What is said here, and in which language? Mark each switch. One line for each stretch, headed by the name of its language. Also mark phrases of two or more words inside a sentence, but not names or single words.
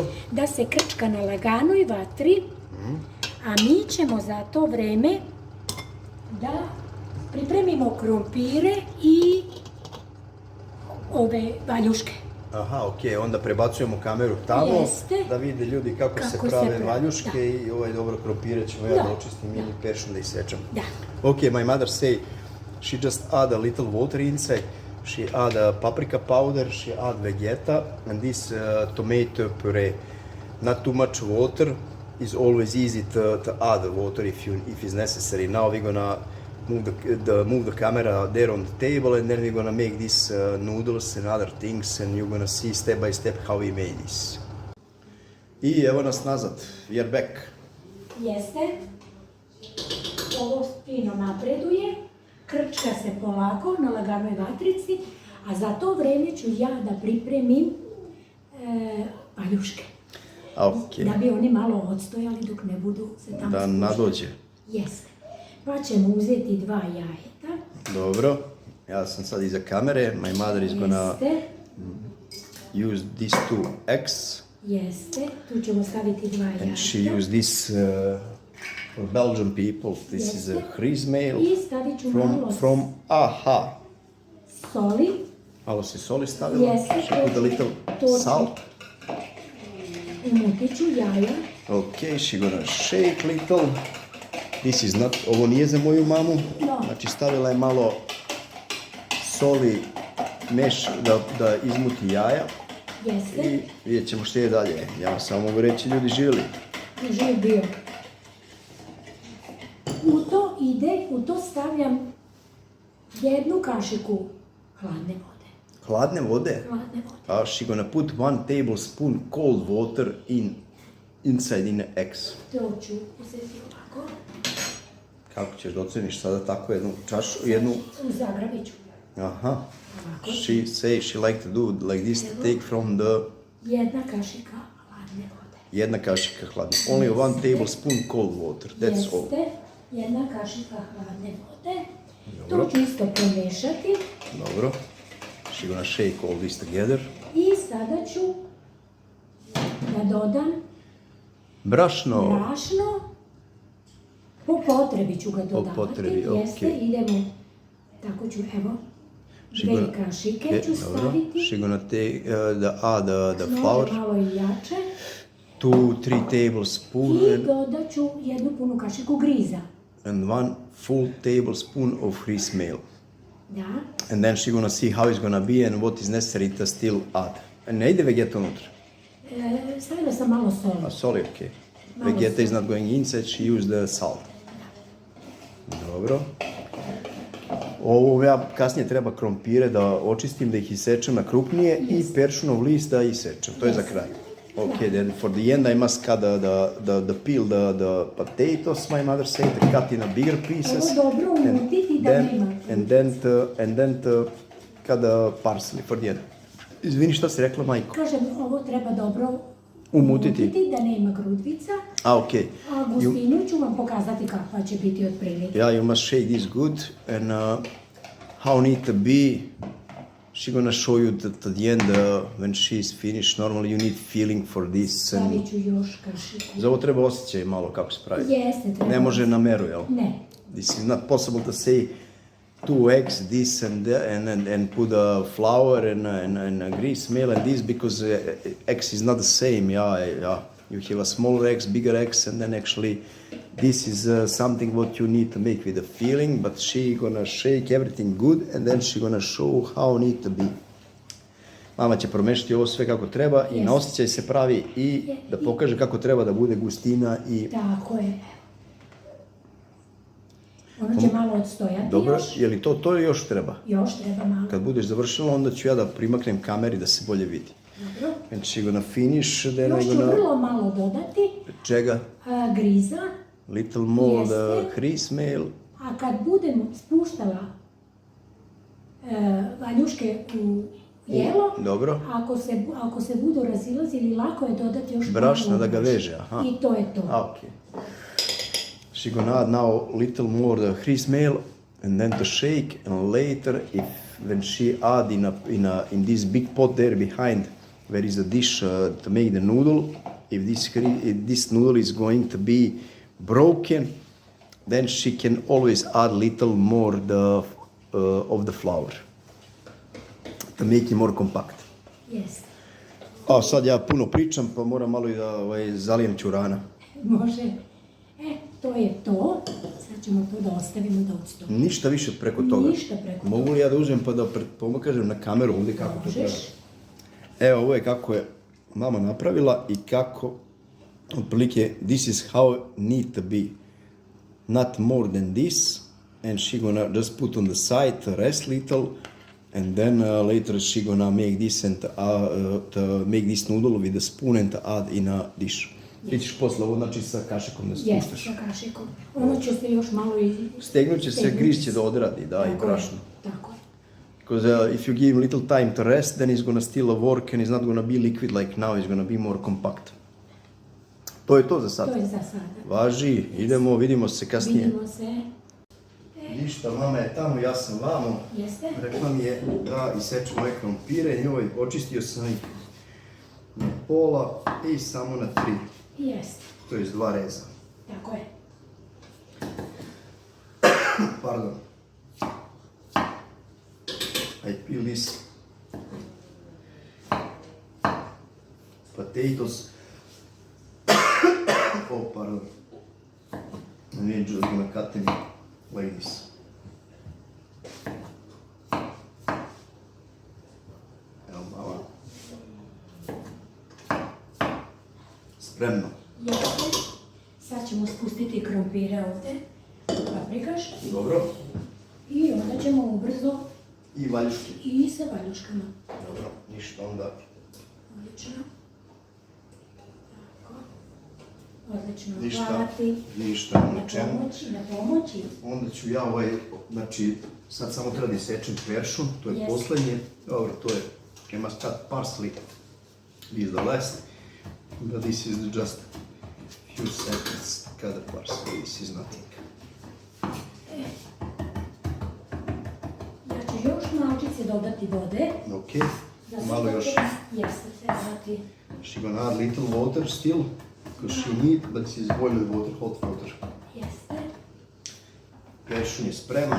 Serbian: da se krčka na laganoj vatri, a mi ćemo za to vreme da pripremimo krompire i ove valjuške. Aha, okej, onda prebacujemo kameru tamo, Jeste. da vide ljudi kako se Kako se prave pravi, valjuške da. i ovaj dobro krompire ćemo ja da očistim ili peršun da isečem. Da.
English: Okay, my mother say she just add a little water inside. She add paprika powder, she add vegeta, and this tomato puree. Not too much water. Is always easy to add water if it's necessary. Now we're gonna move the camera there on the table, and then we're gonna make these noodles and other things, and you're gonna see step by step how we made this.
Serbian: I evo nas nazad.
English: We are back.
Serbian: Jeste. Ovo fino napreduje, krčka se polako na laganoj vatrici, a za to vreme ću ja da pripremim valjuške. Okay. Da bi oni malo odstojali dok ne budu se tamo Da spuštali. nadođe. Jeste. Pa ćemo uzeti 2 jajeta. Dobro. Ja sam sad iza kamere.
English: My mother is gonna
Serbian: Jeste.
English: use these 2 eggs.
Serbian: Jeste. Tu ćemo staviti 2 jajeta.
English: And she used this for Belgian people. This is a Griesmehl
Serbian: I stavit ću malo
English: from AHA.
Serbian: soli. Malo se soli stavila. Jeste.
English: She put a little
Serbian: To-
English: salt.
Serbian: Umutit ću jaja.
English: Okay, she gonna shake little. This is not,
Serbian: ovo nije za moju mamu.
English: No.
Serbian: Znači stavila je malo soli, da izmuti jaja. Jeste. I vidjet ćemo što je dalje. Ja vam samo mogu reći, ljudi živjeli. Živ bio. U to stavljam 1 kašiku hladne vode. Hladne vode.
English: She gonna put 1 tablespoon cold water inside in the eggs.
Serbian: To ću uzeti ovako. Kako ćeš da oceniš sada tako jednu čašu, jednu... Zagrabit ću. Aha. Ovako.
English: She say she like to do like this, to take from the...
Serbian: 1 kašika hladne vode. 1 kašika hladne.
English: Only 1 tablespoon cold water. That's all.
Serbian: Jeste. 1 kašika hladne vode. Dobro. To ću isto pomešati. Dobro.
English: She gonna shake all this together.
Serbian: I sada ću da dodam Brašno. brašno. Po potrebi ću ga dodavati. potrebi, Jeste, okej. idemo. Tako ću, evo, 2 kašike ću staviti.
English: She gonna take the flour.
Serbian: Može malo i jače.
English: 2-3 tablespoon
Serbian: I dodat ću 1 punu kašiku griza.
English: and 1 full tablespoon of Griesmehl.
Serbian: Da.
English: And then she gonna see how it's gonna be and what is necessary to still add.
Serbian: And ne ide vegeta unutra. Stavila sam malo soli. A soli, okay. Malo
English: Vegeta is
Serbian: soli.
English: not going inside, she used the salt.
Serbian: Dobro. Ovo ja kasnije treba krompire da očistim, da ih isečem na krupnije i peršunov list da isečem. To je za kraj.
English: Okay, then for the end I must cut the peel the potatoes, my mother said, to cut in a bigger pieces.
Serbian: Ovo dobro umutiti da nema.
English: And then to cut the parsley for the end.
Serbian: Izvini, šta si rekla, majko? Kažem, ovo treba dobro Umutiti. da nema grudvica. Okay. A gustinu ću vam pokazati kakva će biti otprilike.
English: Yeah, you must shake this good, and how need to be. She's gonna show you that at the end, when she's finished, normally you need feeling for this.
Serbian: Stavit ću još kašiku. Za ovo treba osjećaj malo kako se pravi. Jeste, treba. Ne može na meru, jel? Ne.
English: This is not possible to say 2 eggs, this and that, and put a flour and a Griesmehl and this, because eggs is not the same. Yeah. You have a smaller eggs, bigger eggs, and then actually this is something what you need to make with a feeling, but she gonna shake everything good and then she gonna show how need to be.
Serbian: Mama će promešati ovo sve kako treba i na osjećaj se pravi i da pokaže kako treba da bude gustina i... Tako je. Ono će malo odstojati Dobro, još. je li to još treba? Još treba malo. Kad budeš završila, onda ću ja da primaknem kameri da se bolje vidi. Dobro.
English: And she gonna finish, then
Serbian: Još
English: I
Serbian: ću
English: gonna...
Serbian: vrlo malo dodati Čega? griza.
English: Little more the
Serbian: Jeste.
English: Griesmehl.
Serbian: A kad budem spuštala valjuške u jelo. Dobro. Ako se budu razilazili, lako je dodati još Brašna malo da ga brašna. veže, aha. I to je to.
English: Okay. She gonna add now little more the grease meal and then to shake, and later when she add in this big pot there behind where is a dish to make the noodle, if this noodle is going to be broken, then she can always add little more of the flour to make it more compact.
Serbian: Jest. A sad ja puno pričam, pa moram malo i da zalijem ćurana. Može. To je to. Sad ćemo to da ostavimo da odstoji. Ništa više preko toga. Ništa preko toga. Mogu li ja da uzmem pa da pokažem na kameru ovdje kako to treba? Možeš. Evo, ovo je kako je mama napravila i kako, otprilike,
English: this is how need to be. Not more than this. And she gonna just put on the side, rest little. And then later she gonna make this and to make this noodle with a spoon and to add in a dish.
Serbian: Ti ćeš posle ovo, znači sa kašikom da spuštaš. Jeste, sa kašikom. Ono će se još malo i... Stegnut će se, griz će da odradi, da, i brašno. Tako je.
English: Because if you give him little time to rest, then he's gonna still work and he's not gonna be liquid like now, he's gonna be more compact.
Serbian: To je to za sad. To je za sada. Važi, idemo, vidimo se kasnije. Vidimo se. Ništa, mama je tamo, ja sam vamo. Jeste? Rekla mi je da isečem ove krompire, njoj očistio sam ih na pola i samo na 3. Jeste. To je 2 reza. Tako je.
English: Pardon. I peel this potatoes. Oh, pardon. And we're just gonna cut them like this.
Serbian: Evo mama. Spremno. Jeste. Sad ćemo spustiti krompire ovdje. Paprikaš. Dobro. I onda ćemo ubrzo I valjuške. i sa valjuškama. Dobro, ništa onda. Odlično. Tako. Odlično. Ništa, Hvala ti. ništa, na čemu. Na pomoći. Onda ću ja znači, sad samo treba da isečem peršun, to je Yes. poslednje. Dobro, to je,
English: I must cut parsley, this is the last, but this is just few seconds to cut the parsley, this is nothing.
Serbian: Ja ću još malčice dodati vode. Ok, Da se malo još. Jeste, treba dati.
English: She gonna add little water still, because she need, but this is boiling water, hot water.
Serbian: Jeste. Peršun je spreman,